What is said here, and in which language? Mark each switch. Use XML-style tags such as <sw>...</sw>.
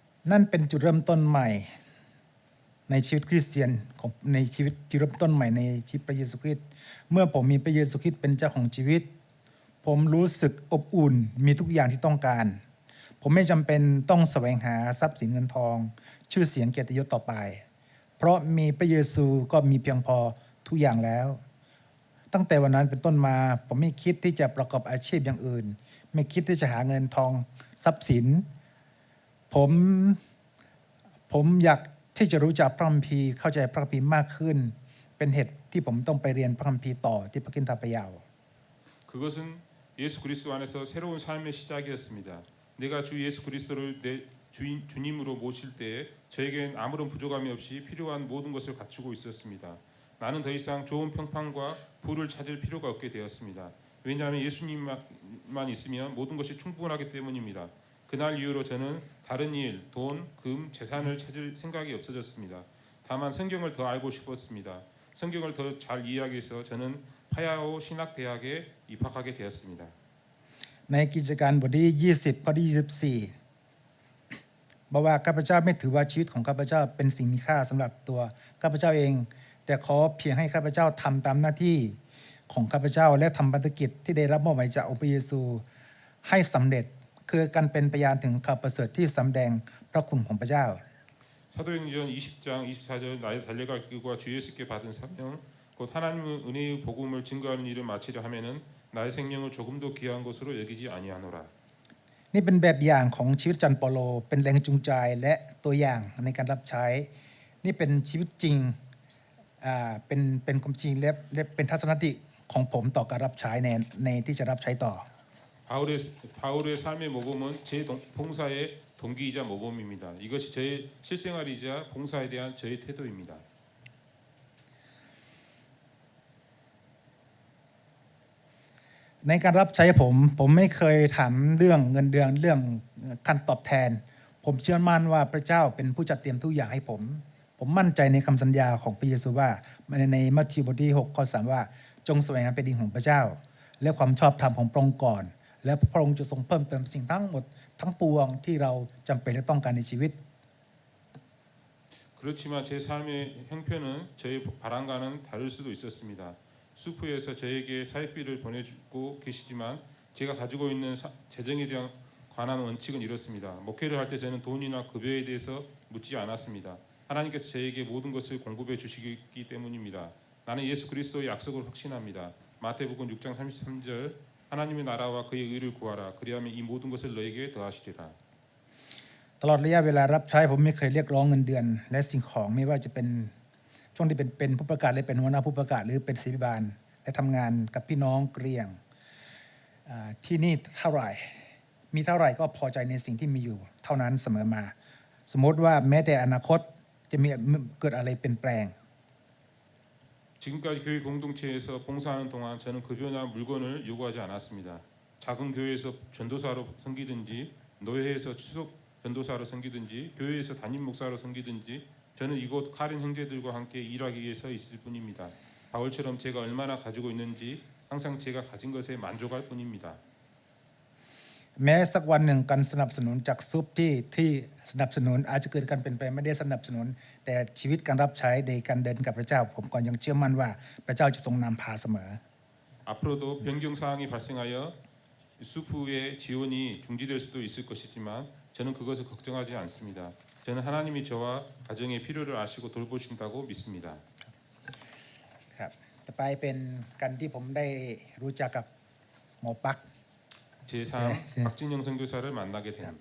<th>นั่นเป็นจุดเริ่มต้นใหม่ในชีวิตคริสเตียนของในชีวิตที่เริ่มต้นใหม่ในชีวิตพระเยซูคริสต์เมื่อผมมีพระเยซูคริสต์เป็นเจ้าของชีวิตผมรู้สึกอบอุ่นมีทุกอย่างที่ต้องการผมไม่จำเป็นต้องแสวงหาทรัพย์สินเงินทองชื่อเสียงเกียรติยศต่อไปเพราะมีพระเยซูก็มีเพียงพอทุกอย่างแล้ว ตั้งแต่วันนั้นเป็นต้นมาผมไม่คิดที่จะประกอบอาชีพอย่างอื่นไม่คิดที่จะหาเงินทองทรัพย์สินผมอยากที่จะรู้จักพระคัมภีร์เข้าใจพระคัมภีร์มากขึ้นเป็นเหตุที่ผมต้องไปเรียนพระคัมภีร์ต่อที่พระคินธพยาว</th> <ko>그것은 예수 그리스도 안에서 새로운 삶의 시작이었습니다. 내가 주 예수 그리스도를 내 주님으로 모실 때에 저에겐 아무런 부족함이 없이 필요한 모든 것을 갖추고 있었습니다. 나는 더 이상 좋은 평판과 부를 찾을 필요가 없게 되었습니다. 왜냐하면 예수님만 있으면 모든 것이 충분하기 때문입니다. 그날 이후로 저는 다른 일, 돈, 금, 재산을 찾을 생각이 없어졌습니다. 다만 성경을 더 알고 싶었습니다. 성경을 더 잘 이해하기 위해서 저는 파야오 신학대학에 입학하게 되었습니다.</ko> <th>ในกิจการบทที่20ข้อที่24บอกว่าข้าพเจ้าไม่ถือว่าชีวิตของข้าพเจ้าเป็นสิ่งมีค่าสำหรับตัวข้าพเจ้าเองแต่ขอเพียงให้ข้าพเจ้าทำตามหน้าที่ของข้าพเจ้าและทำภารกิจที่ได้รับมอบหมายจากองค์พระเยซูให้สำเร็จคือการเป็นพยานถึงข่าวประเสริฐที่สำแดงพระคุณของพระเจ้า</th> <ko>사도행전 20장 24절 나의 달려갈 길과 주 예수께 받은 사명 곧 하나님의 은혜의 복음을 증거하는 일을 마치려 하면은 나의 생명을 조금도 귀한 것으로 여기지 아니하노라.</ko> <th>นี่เป็นแบบอย่างของชีวิตจันเปาโลเป็นแรงจูงใจและตัวอย่างในการรับใช้นี่เป็นชีวิตจริงเป็นความจริงและเป็นทัศนคติของผมต่อการรับใช้ในที่จะรับใช้ต่อ</th> <ko>바울의 삶의 모범은 제 봉사의 동기이자 모범입니다. 이것이 저의 실생활이자 봉사에 대한 저의 태도입니다.</ko> <th>ในการรับใช้ผมไม่เคยถามเรื่องเงินเดือนเรื่องการตอบแทนผมเชื่อมั่นว่าพระเจ้าเป็นผู้จัดเตรียมทุกอย่างให้ผมมั่นใจในคำสัญญาของพระเยซูว่าในมัทธิวบทที่6ข้อ3ว่าจงแสวงหาแผ่นดินของพระเจ้าและความชอบธรรมของพระองค์ก่อนและพระองค์จะทรงเพิ่มเติมสิ่งทั้งหมดทั้งปวงที่เราจำเป็นและต้องการในชีวิต</th> <ko>그렇지만 제 삶의 형편은 저의 바람과는 다를 수도 있었습니다. 수프에서 저에게 사역비를 보내주고 계시지만 제가 가지고 있는 재정에 대한 관한 원칙은 이렇습니다. 목회를 할 때 저는 돈이나 급여에 대해서 묻지 않았습니다. 하나님께서 저에게 모든 것을 공급해 주시기 때문입니다. 나는 예수 그리스도의 약속을 확신합니다. 마태복음 6장 33절 하나님의 나라와 그의 의를 구하라. 그리하면 이 모든 것을 너에게 더하시리라.</ko> <th>ตลอดระยะเวลารับใช้ผมไม่เคยเรียกร้องเงินเดือนและสิ่งของไม่ว่าจะเป็นช่วงที่เป็นผู้ประกาศหรือเป็นหัวหน้าผู้ประกาศหรือเป็นศิษยาบาลและทำงานกับพี่น้องเกรียงที่นี่เท่าไหร่มีเท่าไหร่ก็พอใจในสิ่งที่มีอยู่เท่านั้นเสมอมาสมมติว่าแม้แต่อนาคตจะมีเกิดอะไรเปลี่ยนแปลง</th> <ko>지금까지 교회 공동체에서 봉사하는 동안 저는 급여나 물건을 요구하지 않았습니다. 작은 교회에서 전도사로 섬기든지 노예에서 추석 전도사로 섬기든지 교회에서 담임 목사로 섬기든지 저는 이곳 카린 형제들과 함께 일하기 위해서 있을 뿐입니다. 바울처럼 제가 얼마나 가지고 있는지 항상 제가 가진 것에 만족할 뿐입니다.</ko> <th>แม้สักวันหนึ่งการสนับสนุนจากซุปที่สนับสนุนอาจจะเกิดการเปลี่ยนแปลงไม่ได้สนับสนุนแต่ชีวิตการรับใช้ในการเดินกับพระเจ้าผมก็ยังเชื่อมั่นว่าพระเจ้าจะทรงนำพาเสมอ</th> <ko>앞으로도 변경 사항이 발생하여 수프의 지원이 중지될 수도 있을 것이지만 저는 그것을 걱정하지 않습니다. 저는 하나님이 저와 가정의 필요를 아시고 돌보신다고 믿습니다.</ko> <th>ครับต่อไปเป็นการที่ผมได้รู้จักกับหมอปัก</th> <ko>제3 박진영 선교사를 만나게 된</ko>